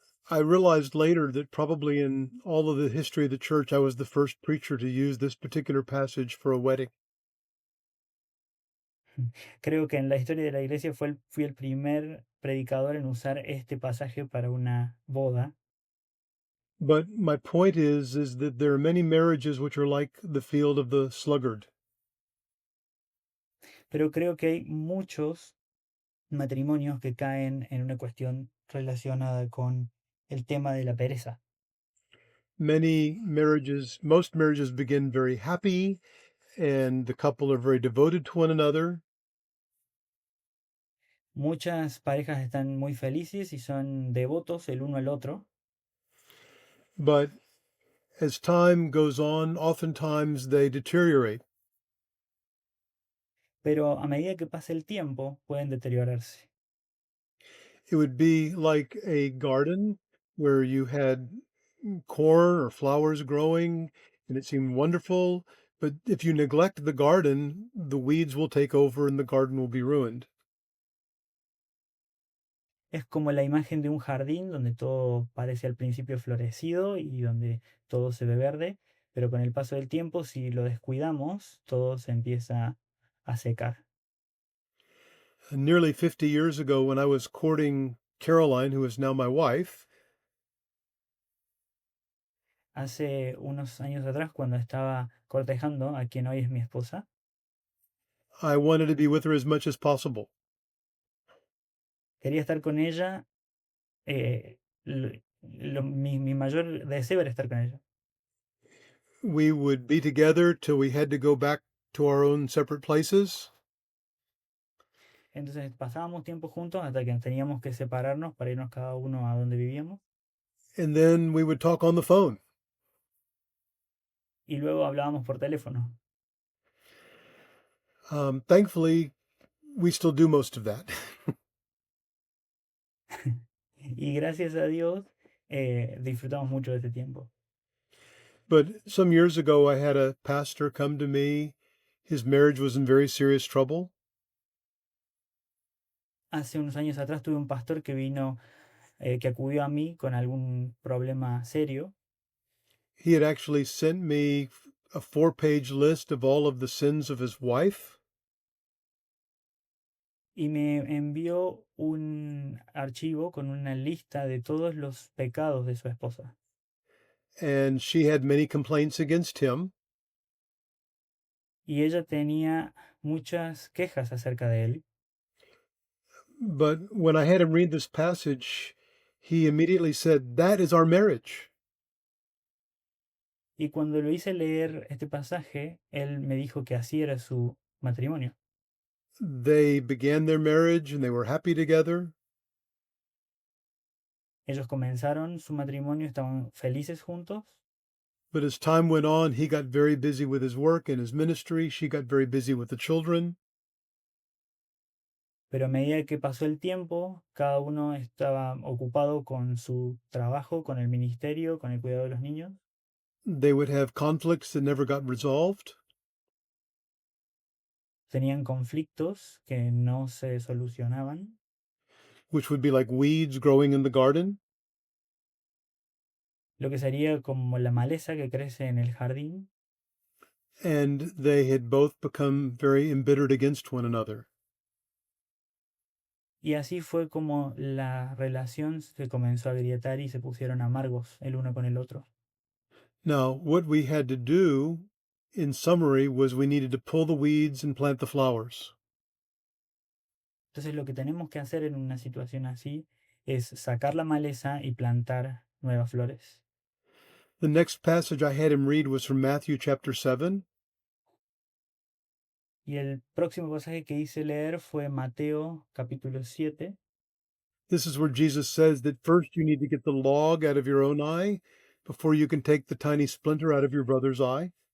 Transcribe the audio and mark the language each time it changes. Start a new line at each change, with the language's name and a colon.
English: I realized later that probably in all of the history of the church, I was the first preacher to use this particular passage for a wedding.
Spanish: Creo que en la historia de la iglesia fui el primer predicador en usar este pasaje para una boda.
English: But my point is that there are many marriages which are like the field of the sluggard.
Spanish: Pero creo que hay muchos matrimonios que caen en una cuestión relacionada con el tema de la pereza.
English: Most marriages begin very happy and the couple are very devoted to one another.
Spanish: Muchas parejas están muy felices y son devotos el uno al otro,
English: But as time goes on, oftentimes they deteriorate.
Spanish: pero a medida que pasa el tiempo pueden deteriorarse.
English: It would be like a garden where you had corn or flowers growing and it seemed wonderful. But if you neglect the garden, the weeds will take over and the garden will be ruined.
Spanish: Es como la imagen de un jardín donde todo parece al principio florecido y donde todo se ve verde, pero con el paso del tiempo, si lo descuidamos, todo se empieza a secar.
English: Nearly 50 years ago, when I was courting Caroline, who is now my wife,
Spanish: Hace unos años atrás, cuando estaba cortejando a quien hoy es mi esposa,
English: I wanted to be with her as much as possible.
Spanish: quería estar con ella. Mi mayor deseo era estar con ella.
English: We would be together till we had to go back to our own separate places.
Spanish: Entonces pasábamos tiempo juntos hasta que teníamos que separarnos para irnos cada uno a donde vivíamos.
English: And then we would talk on the phone.
Spanish: Y luego hablábamos por teléfono.
English: Thankfully, we still do most of that.
Spanish: Y gracias a Dios disfrutamos mucho de ese tiempo.
English: But some years ago, I had a pastor come to me. His marriage was in very serious trouble.
Spanish: Hace unos años atrás tuve un pastor que vino, que acudió a mí con algún problema serio.
English: He had actually sent me a 4-page list of all of the sins of his wife.
Spanish: Y me envió un archivo con una lista de todos los pecados de su esposa.
English: And she had many complaints against him.
Spanish: Y ella tenía muchas quejas acerca de él.
English: But when I had him read this passage, he immediately said, "That is our marriage."
Spanish: Y cuando lo hice leer este pasaje, él me dijo que así era su matrimonio.
English: They began their marriage and they were happy together.
Spanish: Ellos comenzaron su matrimonio, estaban felices juntos.
English: But as time went on, he got very busy with his work and his ministry. She got very busy with the children.
Spanish: Pero a medida que pasó el tiempo, cada uno estaba ocupado con su trabajo, con el ministerio, con el cuidado de los niños.
English: They would have conflicts that never got resolved.
Spanish: Tenían conflictos que no se solucionaban,
English: Which would be like weeds growing in the garden.
Spanish: lo que sería como la maleza que crece en el jardín.
English: And they had both become very embittered against one another.
Spanish: Y así fue como la relación se comenzó a agrietar y se pusieron amargos el uno con el otro.
English: Now, what we had to do, in summary, was we needed to pull the weeds and plant the flowers.
Spanish: Entonces lo que tenemos que hacer en una situación así es sacar la maleza y plantar nuevas flores.
English: The next passage I had him read was from Matthew chapter 7.
Spanish: Y el próximo pasaje que hice leer fue Mateo capítulo 7.
English: This is where Jesus says that first you need to get the log out of your own eye before you can take the tiny splinter out of your brother's eye.